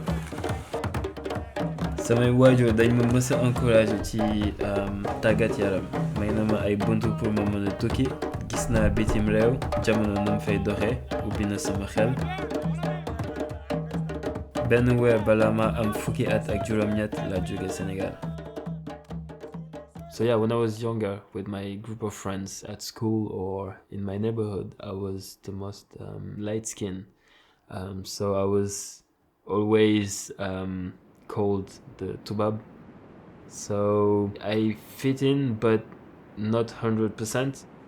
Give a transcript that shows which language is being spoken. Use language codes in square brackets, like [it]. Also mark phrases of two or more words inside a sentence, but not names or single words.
[wo] samay waajur dañ ma mës a encouragé ci tàggat yaram may na ma ay buntu pour ma mën a tukki gis naa bitim réew jamono nam fay doxee ubbi na sama xel. benn weer bala ma am fukki at ak juróom-ñett la jóge Sénégal. [en] So yeah, when I was younger with my group of friends at school or in my neighborhood, I was the most light-skinned. So I was always called the Toubab. So I fit in, but not 100%.